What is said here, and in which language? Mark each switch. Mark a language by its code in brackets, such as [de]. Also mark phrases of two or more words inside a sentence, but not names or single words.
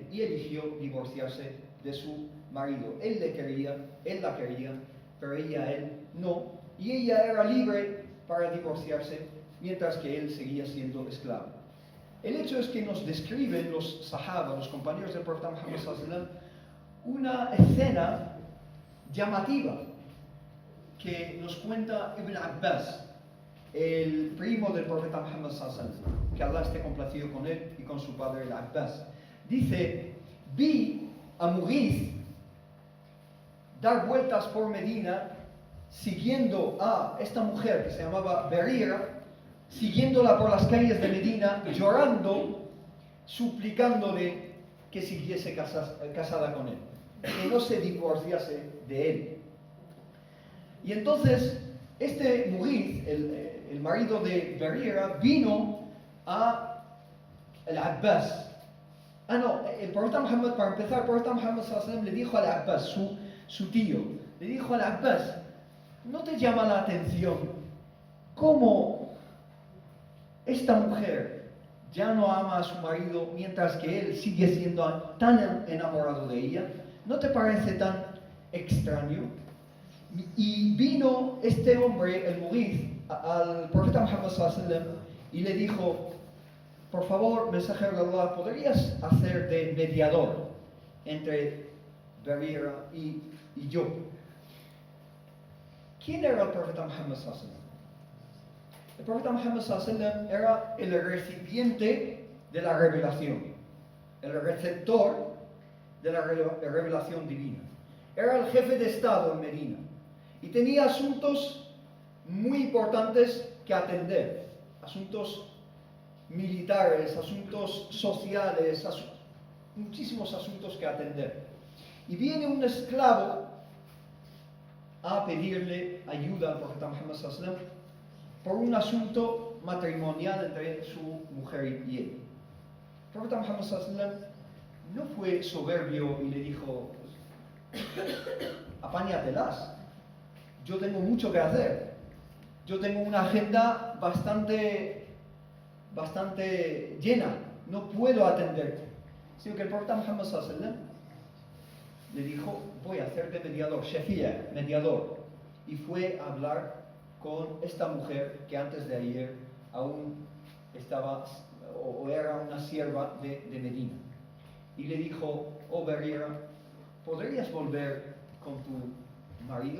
[es] Y eligió divorciarse de su marido. Él le quería, él la quería, pero ella a él no. Y ella era libre para divorciarse, mientras que él seguía siendo esclavo. El hecho es que nos describen los sahaba, los compañeros del profeta Muhammad [ar] صلى الله عليه وسلم, [es] una escena llamativa que nos cuenta Ibn Abbas. el primo del profeta Muhammad [ar] صلى الله عليه وسلم, [es] que Allah esté complacido con él y con su padre el Abbas. Dice, vi a Mughith dar vueltas por Medina siguiendo a esta mujer que se llamaba Barira, siguiéndola por las calles de Medina, llorando, suplicándole que siguiese casada con él, que no se divorciase de él. Y entonces, este Mughith, el marido de Barira, vino a el Abbas. El profeta Muhammad, para empezar, el profeta Muhammad [ar] صلى الله عليه وسلم [es] le dijo al Abbas, su tío, le dijo al Abbas, ¿no te llama la atención cómo esta mujer ya no ama a su marido mientras que él sigue siendo tan enamorado de ella? ¿No te parece tan extraño? Y vino este hombre, el Mughith, al profeta Muhammad [ar] صلى الله عليه وسلم [es] y le dijo, por favor, mensajero de Allah, ¿podrías hacer de mediador entre Barira y yo? ¿Quién era el profeta Muhammad [ar] صلى الله عليه وسلم? [es] El profeta Muhammad [ar] صلى الله عليه وسلم [es] era el recipiente de la revelación, el receptor de la revelación divina. Era el jefe de Estado en Medina y tenía asuntos muy importantes que atender, asuntos militares, asuntos sociales, muchísimos asuntos que atender. Y viene un esclavo a pedirle ayuda al profeta Muhammad [ar] صلى الله عليه وسلم [es] por un asunto matrimonial entre su mujer y él. El profeta Muhammad [ar] صلى الله عليه وسلم [es] no fue soberbio y le dijo, apáñatelas, yo tengo mucho que hacer, yo tengo una agenda bastante llena, no puedo atenderte. Sino que el profeta Muhammad [ar] صلى الله عليه وسلم [es] le dijo, voy a hacer de mediador, shafia, mediador. Y fue a hablar con esta mujer que antes de ayer aún estaba o era una sierva de Medina. Y le dijo, oh Barira, ¿podrías volver con tu marido?